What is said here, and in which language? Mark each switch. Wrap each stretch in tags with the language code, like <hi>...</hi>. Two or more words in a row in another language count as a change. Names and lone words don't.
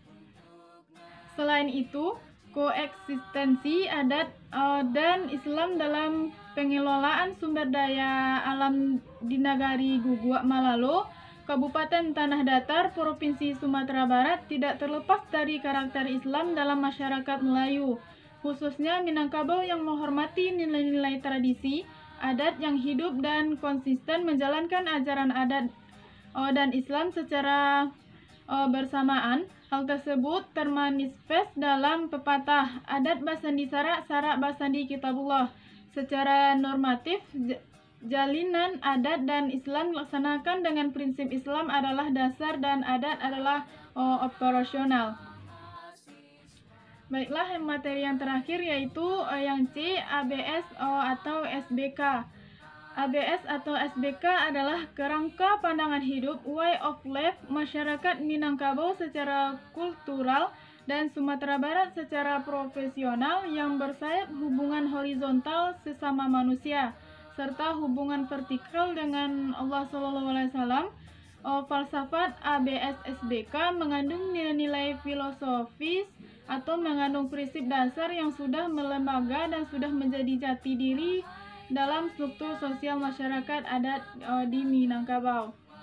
<id>Selain itu, koeksistensi adat dan Islam dalam pengelolaan sumber daya alam di Nagari Guguak Malalo, Kabupaten Tanah Datar, Provinsi Sumatera Barat tidak terlepas dari karakter Islam dalam masyarakat Melayu, khususnya Minangkabau yang menghormati nilai-nilai tradisi, adat yang hidup dan konsisten menjalankan ajaran adat dan Islam secara bersamaan. Hal tersebut termanifest dalam pepatah</id> <min>adat basandi sarak, sarak basandi kitabullah.</min> <id>Secara normatif, jalinan adat dan Islam dilaksanakan dengan prinsip Islam adalah dasar dan adat adalah operasional. Baiklah, materi yang terakhir yaitu yang C, ABS atau SBK. ABS atau SBK adalah kerangka pandangan hidup,</id> <en>way of life</en> <id>masyarakat Minangkabau secara kultural dan Sumatera Barat secara profesional yang bersayap hubungan horizontal sesama manusia serta hubungan vertikal dengan Allah SAW. Falsafat ABS SBK mengandung nilai-nilai filosofis atau mengandung prinsip dasar yang sudah melembaga dan sudah menjadi jati diri dalam struktur sosial masyarakat adat di Minangkabau.</id>